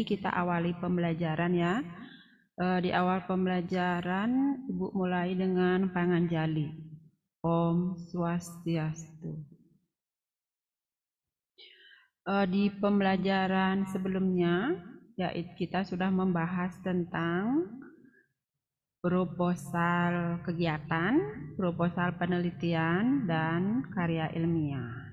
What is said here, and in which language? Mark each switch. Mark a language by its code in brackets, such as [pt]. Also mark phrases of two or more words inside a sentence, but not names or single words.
[id] Kita awali pembelajaran ya. Di awal pembelajaran, Ibu mulai dengan panganjali. [ban] Om Swastiastu. [id] Di pembelajaran sebelumnya, yaitu kita sudah membahas tentang proposal kegiatan, proposal penelitian, dan karya ilmiah.